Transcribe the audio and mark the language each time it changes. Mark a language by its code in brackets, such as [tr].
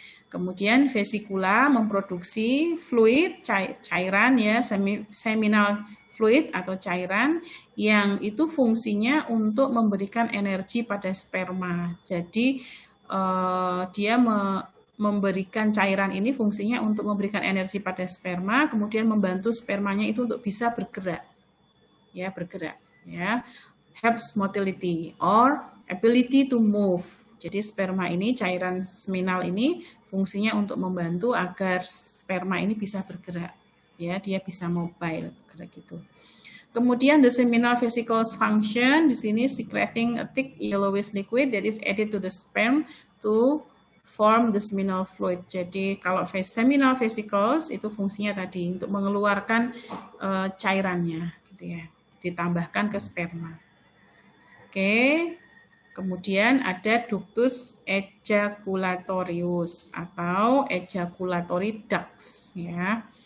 [id] Kemudian vesikula memproduksi fluid, cairan ya, seminal fluid atau cairan yang itu fungsinya untuk memberikan energi pada sperma. Jadi dia memberikan cairan ini fungsinya untuk memberikan energi pada sperma, kemudian membantu spermanya itu untuk bisa bergerak. Ya, bergerak ya. [en] Helps motility or ability to move. [id] Jadi sperma ini, cairan seminal ini fungsinya untuk membantu agar sperma ini bisa bergerak. Ya, dia bisa mobile, bergerak gitu. [en] Kemudian the seminal vesicles function, [id] di sini [en] secreting a thick yellowish liquid that is added to the sperm to form the seminal fluid. [id] Jadi kalau seminal vesicles itu fungsinya tadi untuk mengeluarkan cairannya gitu ya, ditambahkan ke sperma. Oke. Kemudian ada ductus ejaculatorius atau ejaculatory ducts ya.